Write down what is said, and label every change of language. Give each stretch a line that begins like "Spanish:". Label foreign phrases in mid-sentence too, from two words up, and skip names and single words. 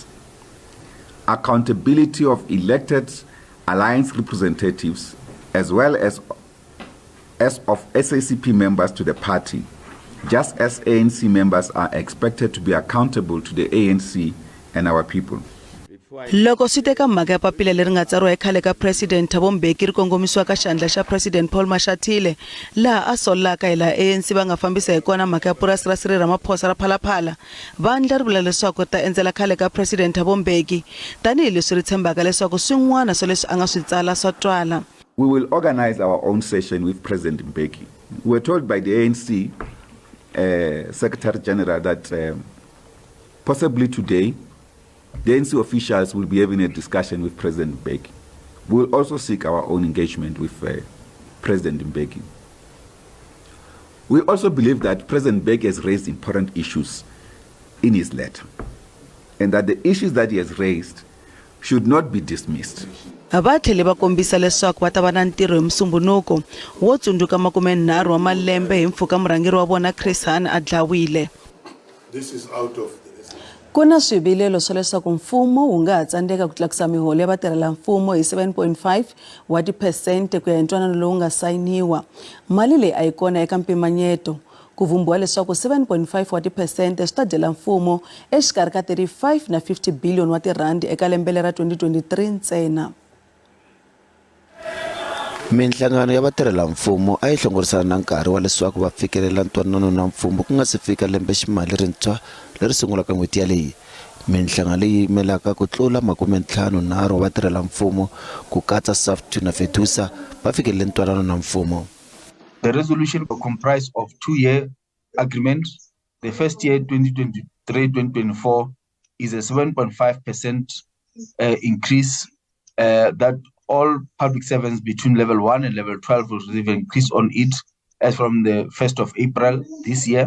English: Accountability of elected alliance representatives, as well as of SACP members to the party, just as ANC members are expected to be accountable to the ANC and our people.
Tsonga: Loko swi teka mhaka ya papila leri nga tsariwa khale ka President Thabo Mbeki ri kongomisiwa ka xandla xa President Paul Mashatile, laha a solaka hi la ANC va nga fambisa hi kona mhaka ya purasi ra Cyril Ramaphosa ra Phalaphala, vandla ri vula leswaku ta endzela khale ka President Thabo Mbeki tanihi leswi ri tshembaka leswaku swin'wana swa leswi a nga swi tsala swa twala.
English: We will organize our own session with President Mbeki. We were told by the ANC Secretary General that possibly today the ANC officials will be having a discussion with President Mbeki. We will also seek our own engagement with President Mbeki. We also believe that President Beg has raised important issues in his letter, and that the issues that he has raised should not be dismissed.
Tsonga: Va tlhele va kombisa leswaku va ta va na ntirho hi musumbunuko wo tsundzuka 30 wa malembe hi mpfhuka murhangeri wa vona Chris Hani a dlawile. This is out of Ku na swivilelo swa leswaku mfumo wu nga ha tsandzeka ku tlakusa miholo ya vatirhela mfumo hi 7.5 wa tiphesente ku ya hi ntwanano lowu nga sayiniwa. Mali leyi a yi kona eka mpimanyeto. Ku vumbiwa leswaku 7.5 wa tiphesente swi ta dyela mfumo exikarhi ka 35 na 50 billion wa tirandi eka lembe ra 2023 ntsena. Minhlangano ya vatirhela mfumo a yi hlongorisana na nkarhi wa leswaku va fikelela ntwanano na mfumo ku nga si fika lembe ximali rintshwa leri sungulaka n'hweti yaleyi. Minhlangano leyi yimelaka ku tlula 53 wa vatirhela mfumo ku katsa SAFTU na FEDUSA va fikelele ntwanano na mfumo.
English: The resolution comprised of 2-year agreements. The first year, 2023-2024, is a 7.5% increase that all public servants between level 1 and level 12 will receive an increase on it as from the 1st of April this year.